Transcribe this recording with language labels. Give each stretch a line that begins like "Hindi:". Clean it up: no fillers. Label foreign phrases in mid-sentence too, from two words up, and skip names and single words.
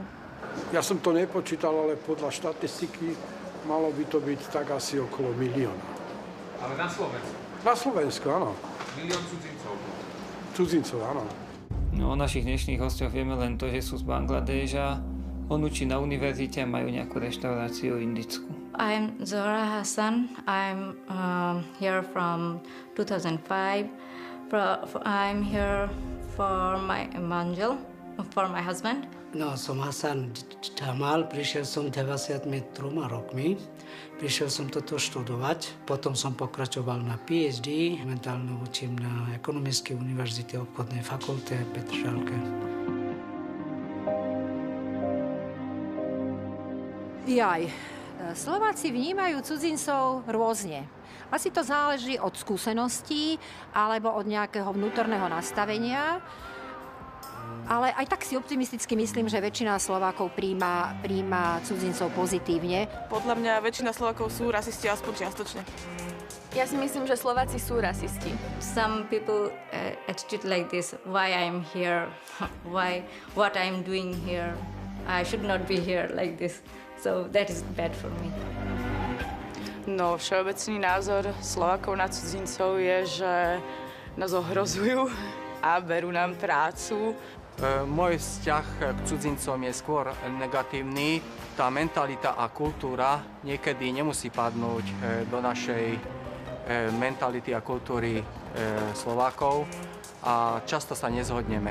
Slovak: Ja som to nepočítal, ale podľa štatistiky malo by to byť tak asi okolo 1 000 000. Ale na Slovensku? Na Slovensku, áno. 1 000 000 cudzincov. Cudzincov, áno. No, o našich dnešných hosťoch vieme len to, že sú z Bangladeža. On učí na univerzite a majú nejakú reštauráciu indickú.
English: I'm Zora Hassan. I'm here from 2005. I'm here for my manžel, for my husband.
Slovak: No, som Hasan Jamal, prišiel som 93 rokmi. Prišiel som toto študovať, potom som pokračoval na PhD, momentálne učím na Ekonomickej univerzite obchodnej fakulte v Petržalke. Slováci vnímajú cudzincov rôzne. Asi to záleží od skúseností alebo od nejakého vnútorného nastavenia. Ale aj tak si optimisticky myslím, že väčšina Slovákov príjma cudzincov pozitívne. Podľa mňa väčšina Slovákov sú rasisti, aspoň čiastočne. Ja si myslím, že Slováci sú rasisti.
English: Some people attitude like this, why I'm here, what I'm doing here. I should not be here like this. So that is bad for me.
Slovak: No, všeobecný názor Slovákov na cudzincov je, že nás ohrozujú a berú nám prácu. Môj vzťah k cudzincom je skôr negatívny. Tá mentalita a kultúra niekedy nemusí padnúť do našej mentality a kultúry Slovákov a často sa nezhodneme.